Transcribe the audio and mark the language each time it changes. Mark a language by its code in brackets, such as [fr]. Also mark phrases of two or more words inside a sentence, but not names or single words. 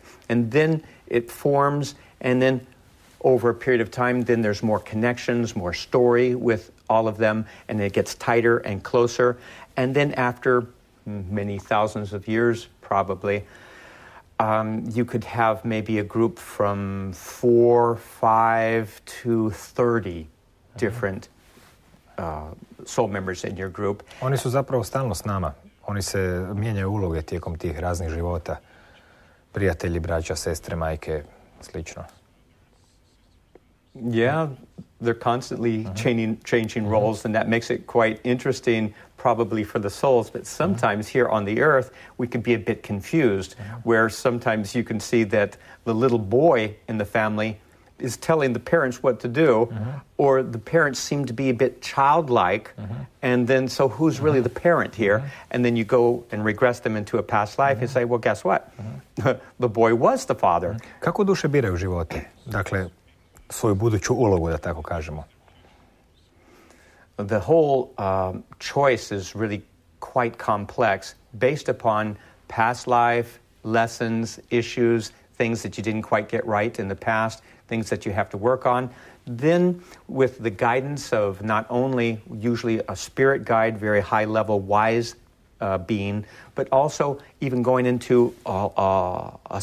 [en] And then it forms, and then over a period of time, then there's more connections, more story with all of them, and it gets tighter and closer. And then after many thousands of years, probably, you could have maybe a group from 4, 5 to 30 different soul members in your group. [hr] Oni su zapravo stalno s nama. Oni se mijenjaju uloge tijekom tih raznih života. Prijatelji, braća, sestre, majke, slično. [en] Yeah, they're constantly changing roles, and that makes it quite interesting probably for the souls, but sometimes here on the earth we can be a bit confused, where sometimes you can see that the little boy in the family is telling the parents what to do, or the parents seem to be a bit childlike, and then so who's really the parent here? And then you go and regress them into a past life and say, well, guess what? The boy was the father. [hr] Kako duše biraju živote? Dakle, svoju buduću ulogu, da tako kažemo. [en] The whole choice is really quite complex, based upon past life, lessons, issues, things that you didn't quite get right in the past, things that you have to work on. Then with the guidance of not only usually a spirit guide, very high-level wise being, but also even going into a